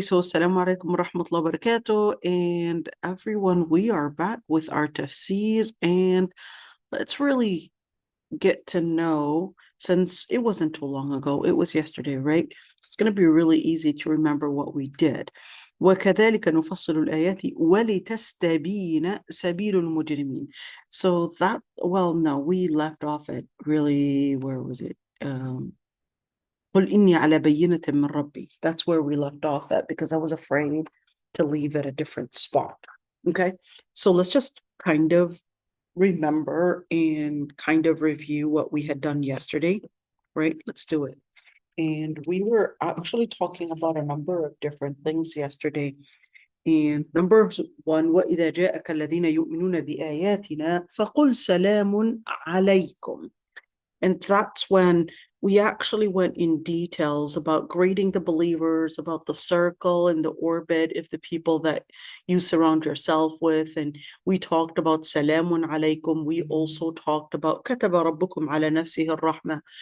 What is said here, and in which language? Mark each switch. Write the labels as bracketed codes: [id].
[en] So assalamu alaikum wa rahmatullahi wa barakatuh. And everyone, we are back with our tafsir, and let's really get to know, since it wasn't too long ago, it was yesterday, right? It's going to be really easy to remember what we did. [ar] وكذلك نفصل الآيات ولتستبين سبيل المجرمين. [en] So that, well, no, we left off at really, where was it? [ar] قل إني على بينة من ربي. [en] That's where we left off at because I was afraid to leave at a different spot. Okay, so let's just kind of remember and kind of review what we had done yesterday, right? Let's do it. And we were actually talking about a number of different things yesterday. And number one, [ar] وَإِذَا جَاءَكَ الَّذِينَ يُؤْمِنُونَ بِآيَاتِنَا فَقُلْ سَلَامٌ عَلَيْكُمْ. [en] And that's when we actually went in details about grading the believers, about the circle and the orbit of the people that you surround yourself with. And we talked about Salamun alaykum. We also talked about [ar] Kataba Rabbukum ala nafsihi ar-rahmah.